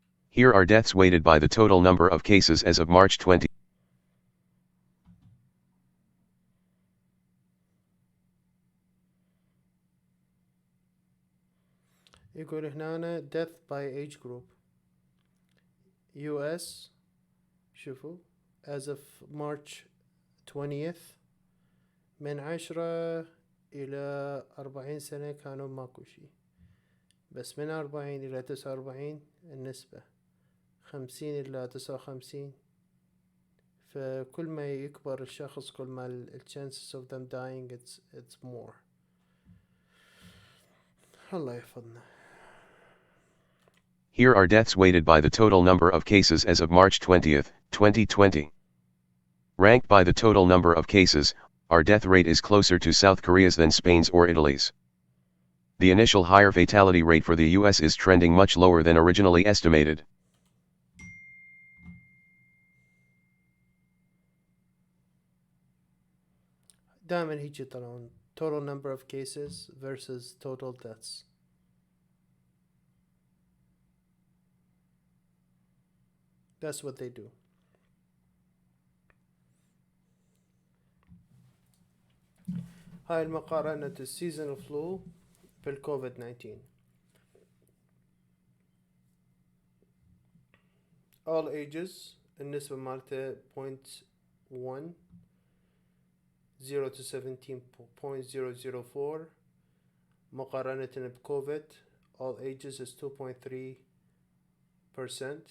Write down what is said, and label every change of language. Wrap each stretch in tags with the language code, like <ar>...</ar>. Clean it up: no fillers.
<en>Here are deaths weighted by the total number of cases as of March 20.</en> <ar>يقول هنا</ar> <en>death by age group.</en> <ar>US شوفوا</ar> <en>as of March 20th</en> <ar>من 10 إلى 40 سنة كانوا ماكو شي، بس من 40 إلى 49 النسبة 50 إلى 59. فكل ما يكبر الشخص كل ما ال</ar> <en>chances of them dying it's more.</en> <ar>الله يحفظنا.</ar> <en>Here are deaths weighted by the total number of cases as of March 20, 2020. Ranked by the total number of cases, our death rate is closer to South Korea's than Spain's or Italy's. The initial higher fatality rate for the US is trending much lower than originally estimated.</en> <ar>دائما هيك يطلعون total number of cases versus total deaths.</ar> <en>That's what they do.</en> <ar>هاي المقارنة السيزونال فلو بالكوفيد 19. all ages النسبة مالته 0.1 0 to 17.004 مقارنة بكوفيد</ar> <en>all ages is 2.3%.</en>